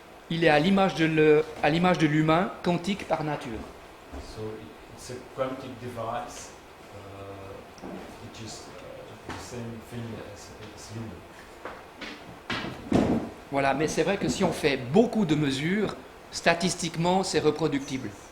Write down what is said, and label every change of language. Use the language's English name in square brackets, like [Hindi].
[French] Il est à l'image de l'humain, quantique par nature. [English] So it's a quantic device which is the same thing as human. [French] Voilà, mais c'est vrai que si on fait beaucoup de mesures, statistiquement, c'est reproductible.